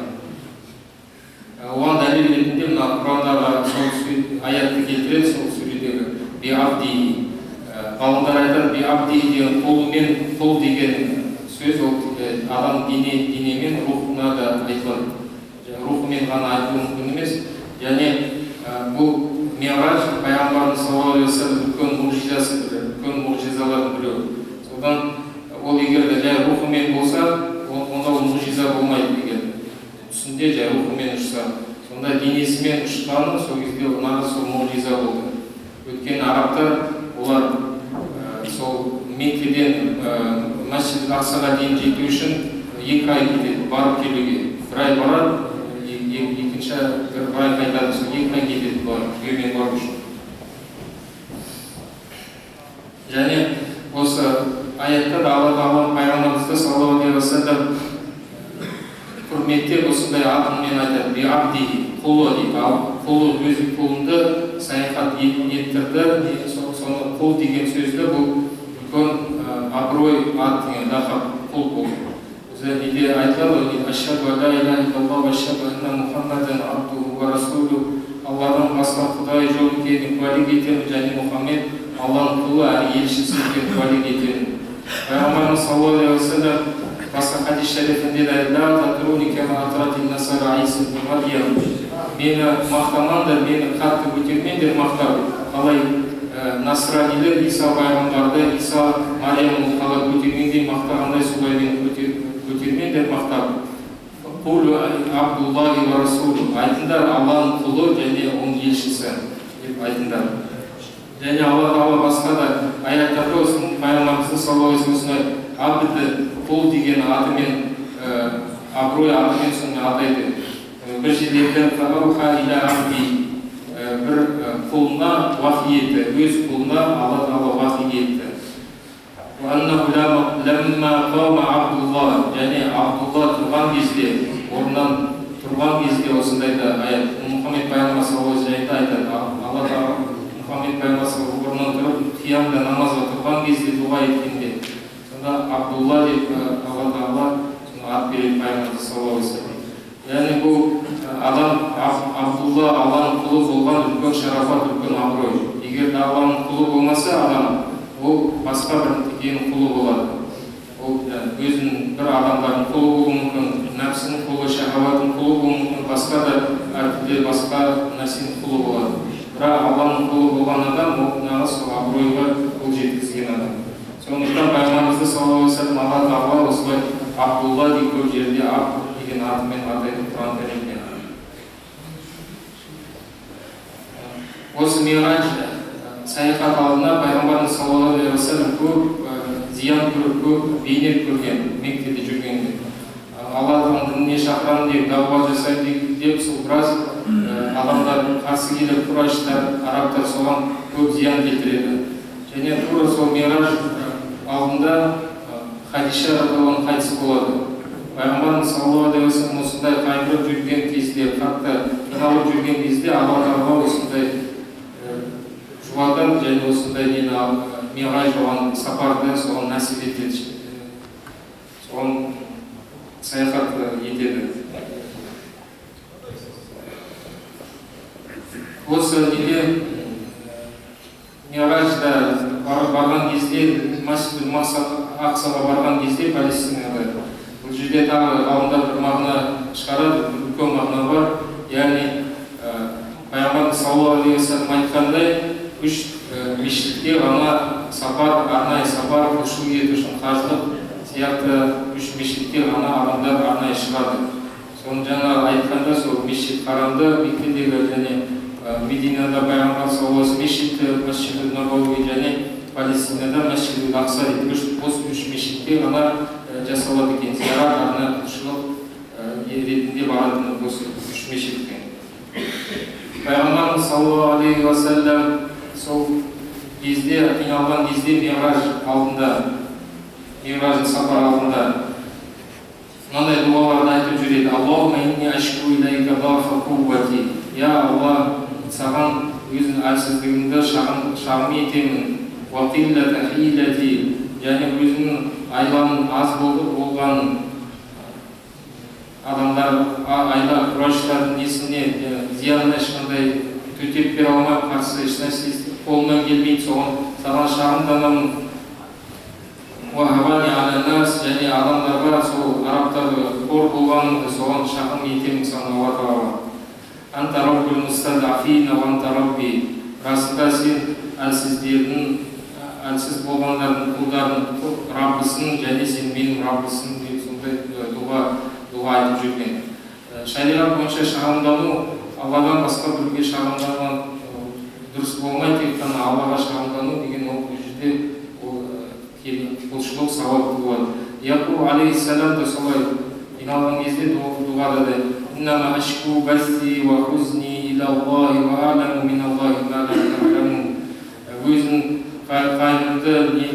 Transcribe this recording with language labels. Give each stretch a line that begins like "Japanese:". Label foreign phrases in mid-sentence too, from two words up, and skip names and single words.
Kazakh: Оған дәлел ретінде мына Құрандағы сол аятты келтіреді, сол сүредегі биабди. Ғалымдар айтады, биабди деген қол деген сөз ол адам денемен рухына да айтылады. Рухымен ғана айтылуы мүмкін емес. Және бұл Мираж пайғамбарымыз
Arabic: صلى الله عليه وسلم
Kazakh: үлкен мұғжизасы, үлкен мұғжизалардың біреуі. Содан ол егер де жай рухымен болса, онда ол мұғжиза болмайды деген. Үстінде жай рухымен ұшса, сонда денесімен ұшқаны сол кезде нағыз сол мұғжиза болды. Өйткені арабтар олар сол Меккеден Месжид-ул Аксаға дейін жету үшін 2 ай кетеді, барып келуге. 1 ай барады, екінші 1 ай қайтады, сол 2 ай кетеді. Және осы аятта да Алла Тағала пайғамбарымызды
Arabic: صلى الله عليه وسلم
Kazakh: құрметтеп осындай атымен айтады: «Биабди», құлы дейді. Құлы өз құлынды саяхат еттірді. Соны құл деген сөзді бұл үлкен абырой ат деген лақап құл бұл. Неде айтылады:
Arabic: «أشهد أن لا إله إلا الله وأشهد أن محمدا عبده ورسوله».
Kazakh: Алладан басқа Құдай жоқ екенін куәлік етемін, және Мұхаммед Алланың құлы әрі елшісі екенін куәлік етемін. Пайғамбарымыз
Arabic: صلى الله عليه وسلم
Kazakh: басқа хадис шарифінде де мені мақтамаңдар, мені қатты көтермеңдер мақтау. Қалай насранилер Иса пайғамбарды, Иса Мариямды қалай көтергендей мақтағандай, солай мені көтермеңдер мақтау.
Arabic: قولوا عبد الله ورسوله.
Kazakh: Айтыңдар, Алланың құлы және оның елшісі деп айтыңдар. Және Алла Тағала басқа да аяттарда осының пайғамбарымыздың
Arabic: صلى الله عليه وسلم
Kazakh: абд, құл деген атымен, абырой атымен соны атайды. Бір жерлерде бір құлына уахи етті, өз құлына Алла Тағала уахи етті. Және Абдулла тұрған кезде, орнынан тұрған кезде осындай да аят. Мұхаммед пайғамбар
Arabic: صلى الله عليه وسلم
Kazakh: айтады: Алла Тағала Мұхаммед пайғамбар орнынан тұрып, қиямда намазға тұрған кезде дұға еткенде, сонда Абдулла деп Алла Тағала ат береді пайғамбар
Arabic: صلى الله عليه وسلم.
Kazakh: Яғни бұл адам Абдулла Алланың құлы болған үлкен шарафат, үлкен абырой. Егер де Алланың құлы болмаса адам, ол басқа бір деген құлы болады. Ол өзінің бір адамдардың құлы болуы мүмкін, нәпсінің құлы, шахаваттың құлы болуы мүмкін, басқа да әртүрлі басқа нәрсенің құлы болады. Бірақ Алланың құлы болған адам, ол нағыз сол абыройға қол жеткізген адам. Сондықтан пайғамбарымызды
Arabic: صلى الله عليه وسلم
Kazakh: Алла Тағала осылай Абдулла деген көп жерде Абд деген атымен атайды Құран кәрімде. Осы Миғраж саяхат алдында пайғамбарымыз
Arabic: صلى الله عليه وسلم
Kazakh: көп зиян көріп, көп бейнет көрген Меккеде жүргенде. Аллахтың дініне шақырамын деп, дауа жасаймын деп, сол біраз адамдар қарсы келіп, құрайыштар, арабтар соған көп зиян келтіреді. Және тура сол Миғраж алдында Хадиша
Arabic: رضي الله عنها
Kazakh: қайтыс болады. Пайғамбарымыз
Arabic: صلى الله عليه وسلم
Kazakh: осындай қайғырып жүрген кезде, қатты қиналып жүрген кезде Алла Тағала осындай жұбатып, және осындай Миғраж болған сапарды соған нәсіп етеді, соған саяхат етеді. Осы неде Миғражда барған кезде, Масжид Ақсаға барған кезде, Палестинада, бұл жерде тағы ғалымдар бір мағына шығарады, үлкен мағына бар. Яғни пайғамбарымыз
Arabic: صلى الله عليه وسلم
Kazakh: айтқандай, үш мешітке ғана сапар, арнайы сапар, құлшылық ету үшін қажылық сияқты үш мешітке ғана адамдар арнайы шығады. Соны жаңа айтқанда, сол мешіт Харамды, Меккедегі және Мединада пайғамбар
Arabic: صلى الله عليه وسلم
Kazakh: мешіті, Масжид Набауи және Палестинада Масжид Ақса дейді. Осы үш мешітке ғана жасалады екен. Зиярат арнайы құлшылық ретінде баратын осы үш мешітке. Пайғамбарымыз
Arabic: صلى الله عليه وسلم
Kazakh: сол кезде, қиналған кезде Миғраж алдында, Миғраждың сапар алдында мынандай дұғаларды айтып жүреді:
Arabic: اللهم إني أشكو إليك ضعف قوتي.
Kazakh: Я Алла, саған өзінің әлсіздігімді шағым етемін.
Arabic: وقلة حيلتي,
Kazakh: және өзінің айланың аз болған адамдар, айла құрайыштардың несіне зиянына ешқандай төтеп бере алмай, қарсы ешнәрсе қолынан келмейді, соған саған шағымданамын. Және адамдарға сол арабтарға қор болғанымды соған шағым етемін саған Алла Тағала.
Arabic: أنت رب المستضعفين وأنت ربي.
Kazakh: Расында сен әлсіздердің, әлсіз болғандардың құлдарының Раббысың, және сен менің Раббысың деп сондай дұға айтып жүрген. Шариғат бойынша шағымдану Алладан басқа біреуге шағымданған дұрыс болмайды, тек қана Аллаға шағымдану деген ол жерде құлшылық сауап болады. Яқуб алейхиссалам да солай қиналған кезде дұғада да:
Arabic: إنما أشكو بثي وحزني إلى الله وأعلم من الله ما لا تعلمون.
Kazakh: Өзінің қайғымды